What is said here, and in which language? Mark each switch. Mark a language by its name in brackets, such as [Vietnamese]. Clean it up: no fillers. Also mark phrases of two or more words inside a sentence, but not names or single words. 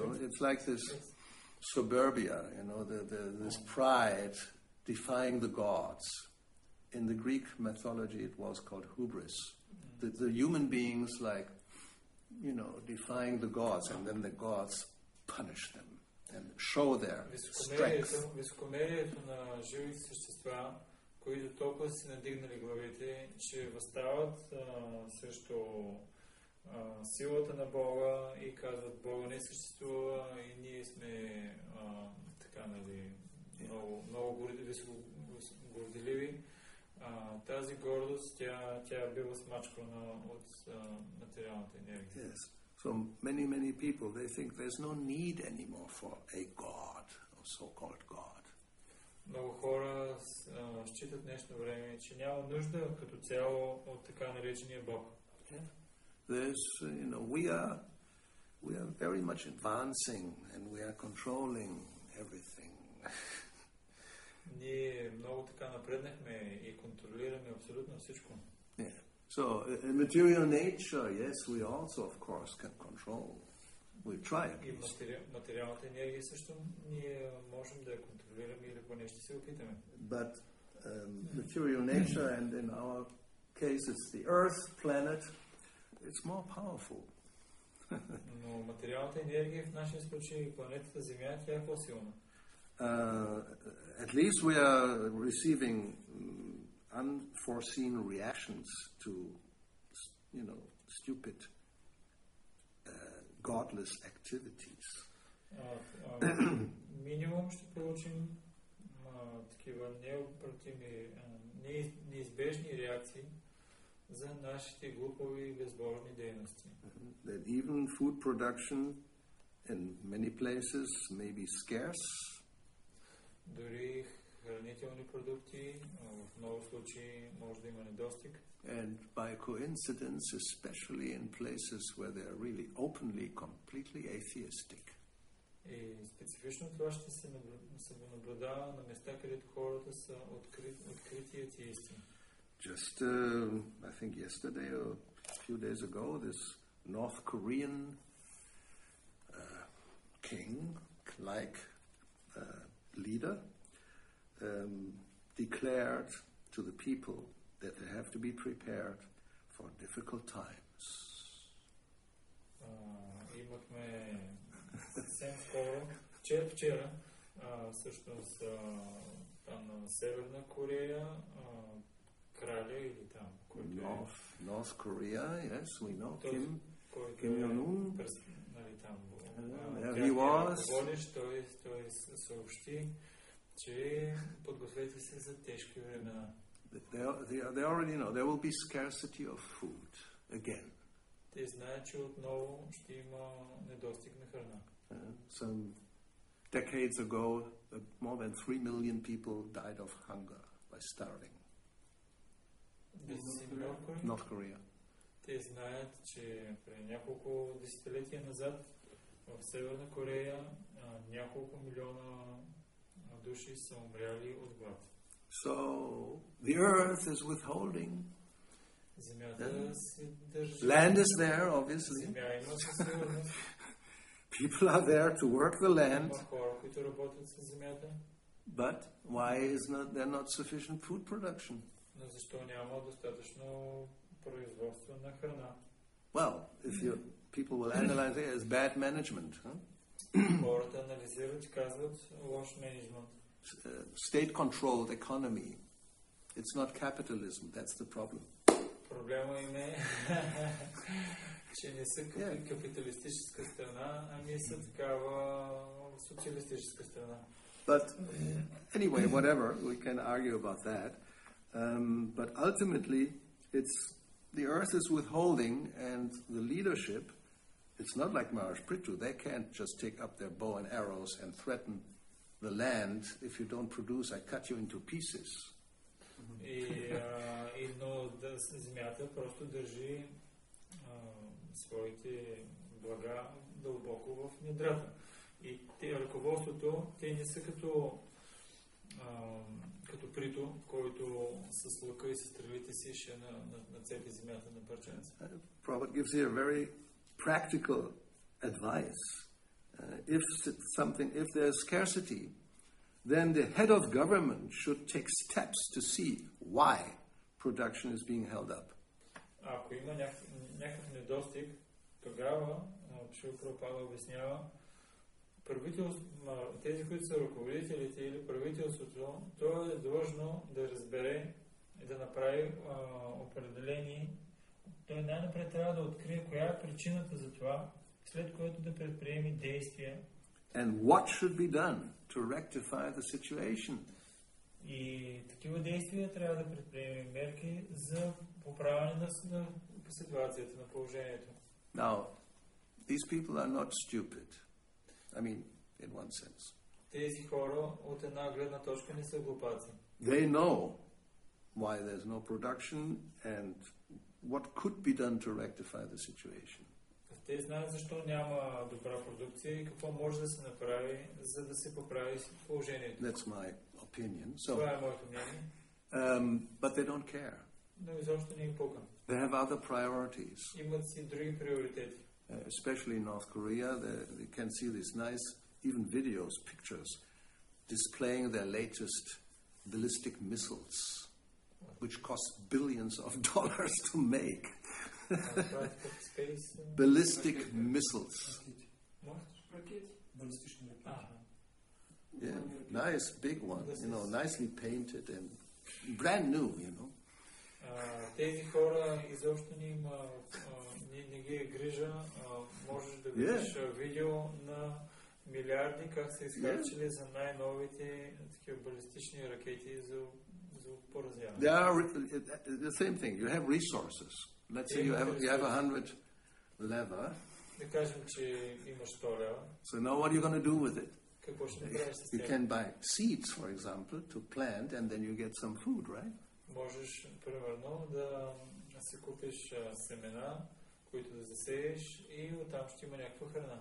[English] It's like this suburbia, this pride defying the gods. In the Greek mythology, it was called hubris. The human beings, defying the gods, and then the gods punish them and show their strength. [Bulgarian] Високомерието на живите същества, които толкова си надигнали главите, че възстават срещу силата на Бога и казват, Бога не съществува и ние сме много горделиви. Тази гордост, тя е била смачкана от материалната енергия. [English] Yes. So many people, they think there's no need anymore for a God, or so-called God. [Bulgarian] Много хора считат днешно време, че няма нужда като цяло от така наречения Бог. [English] There's, we are very much advancing and we are controlling everything. [Bulgarian] Ние много така напреднахме и контролираме абсолютно всичко. [English] Yeah. So, in material nature, yes, we also, of course, can control. We try at [Bulgarian] И [English] least. [Bulgarian] материалната енергия също ние можем да я контролираме или поне ще се опитаме. [English] But material nature, and in our case it's the Earth planet, it's more powerful. [Bulgarian] Но материалната енергия в нашия случай, планетата Земя, тя е по-силна. [English] At least we are receiving unforeseen reactions to, stupid, godless activities. [Bulgarian] Минимум ще получим такива неизбежни реакции за нашите глупови и безбожни дейности. [English] That even food production in many places may be scarce. [Bulgarian] Дори хранителни продукти в много случаи може да има недостиг. [English] And by coincidence, especially in places where they are really openly, completely atheistic. [Bulgarian] И специфично това ще се наблюдава на места, където хората са открити атеисти. [English] Just, I think yesterday or a few days ago, this North Korean king-like leader declared to the people that they have to be prepared for difficult times. [Bulgarian] Имахме съвсем скоро, вчера, всъщност там на Северна Корея, краля или там, който [English] North Korea, yes, we know, Kim Kim Jong-un. [Bulgarian] Нали, там, [English] He was. [Bulgarian] Той съобщи, че подгответе се за тежки времена. [English] They already know there will be scarcity of food again. [Bulgarian] Те знаят, че отново ще има недостиг на храна. [English] Some decades ago, more than 3 million people died of hunger by starving. North Korea. [Bulgarian] Те знаят, че преди няколко десетилетия назад в Северна Корея няколко милиона души са умряли от глад. [English] So the earth is withholding. [Bulgarian] Земята се държи. [English] Land is there, obviously. [Bulgarian] Земя има със сигурност. [English] People are there to work the land. [Bulgarian] Има хора, които работят с земята. [English] But why is there not sufficient food production? [Bulgarian] Но защо няма достатъчно производство на храна? [English] Well, people will analyze it as bad management. [Bulgarian] Хората анализират и казват лош мениджмънт. [English] State-controlled economy. It's not capitalism. That's the problem. [Bulgarian] Проблема им е, че не са капиталистическа страна, ами са такава социалистическа страна. [English] But anyway, whatever, we can argue about that. But ultimately, the earth is withholding, and the leadership, it's not like Maharaj Prithu. They can't just take up their bow and arrows and threaten the land. If you don't produce, I cut you into pieces. [Bulgarian] Но земята просто държи своите блага дълбоко в недрата. И ръководството, те не са като Прито, който с лъка и с стрелите си ще нацепи земята на парченца. [English] Prabhupada gives here very practical advice. If there's scarcity, then the head of government should take steps to see why production is being held up. [Bulgarian] Ако има някакъв недостиг, тогава Шрила Прабхупада обяснява, тези, които са ръководителите или правителството, то е длъжно да разбере и да направи определени. Той най-напред трябва да открие коя е причината за това, след което да предприеме действия. [English] And what should be done to rectify the situation? [Bulgarian] И такива действия трябва да предприеме мерки за поправяне на ситуацията, на положението. [English] Now, these people are not stupid. I mean, in one sense. [Bulgarian] Тези хора от една гледна точка не са глупаци. [English] They know why there's no production and what could be done to rectify the situation. [Bulgarian] Те знаят защо няма добра продукция и какво може да се направи, за да се поправи положението. [English] That's my opinion. [Bulgarian] Това е моето мнение. [English] But they don't care. [Bulgarian] Но изобщо не им пука. [English] They have other priorities. [Bulgarian] Имат си други приоритети. [English] especially in North Korea, you can see these nice, even videos, pictures, displaying their latest ballistic missiles, which cost billions of dollars to make. Ballistic missiles. Yeah, nice big one, nicely painted and brand new, [Bulgarian] Тези хора изобщо не ги е грижа. Можеш да видиш видео на милиарди как са изхарчили за най-новите такива балистични ракети за поразяване. [English] The same thing. You have resources. Let's say you have 100 lever. [Bulgarian] Да кажем, че имаш 100 лева. [English] So now what are you going to do with it? [Bulgarian] Какво ще направиш с [English] You can buy seeds, for example, to plant, and then you get some food, right? [Bulgarian] Можеш, примерно, да си купиш семена, които да засееш и оттам ще има някаква храна.